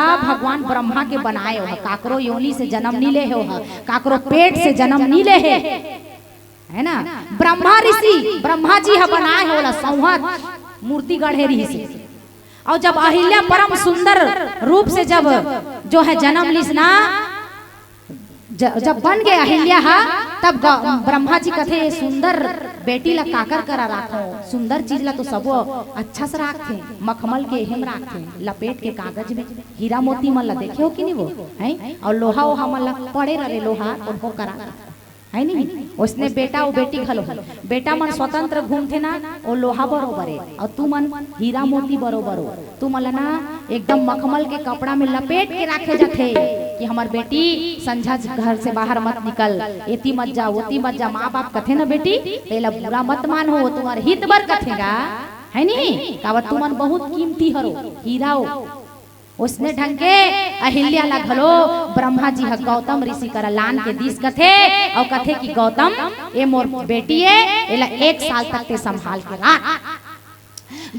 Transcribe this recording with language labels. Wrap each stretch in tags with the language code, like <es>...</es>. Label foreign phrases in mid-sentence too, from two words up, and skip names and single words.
<hne>भगवान ब्रह्मा के बनाए हो, काकरो योनि से जन्म नहीं ले हो, काकरो पेट से जन्म नहीं ले है ना। ब्रह्मा ऋषि ब्रह्मा जी है बनाए होला संहत मूर्ति गढ़े रही से। और जब अहिल्या परम सुंदर रूप से जब जो है जन्म लिस ना, जब बन गए अहिल्या हा, तब ब्रह्मा जी कथे सुंदर बेटी ला काकर करा राखो, सुंदर चीज ला तो सबो अच्छा से राखते, मखमल के हेम राखते, लपेट के कागज में हीरा मोती मन ला देखे हो कि नहीं वो है। और लोहा वो हमन ला पड़े रहे लोहा तो करा है नहीं। उसने बेटा वो बेटी खलो, बेटा मन स्वतंत्र घूमते ना, वो लोहा बरोबर है, और तू मन हीरा मोती बरोबर हो। तू मन ना एकदम मखमल के कपड़ा में लपेट के रखे जाते कि हमार बेटी संझा घर से बाहर मत निकल, एती मत जा ओती मत जा। माँ बाप कथे ना बेटी तेला बुरा मत मान हो, तुम्हारे हित बर कथेगा है नहीं। कावत तू मन बहुत कीमती हरो, हीरा हो। उसने ढंग के अहिल्या ला घलो ब्रह्मा जी गौतम ऋषि कर लान के दिस कथे, और कथे कि गौतम ये मोर बेटी है, एला 1 साल तक ते संभाल के रख।</hne>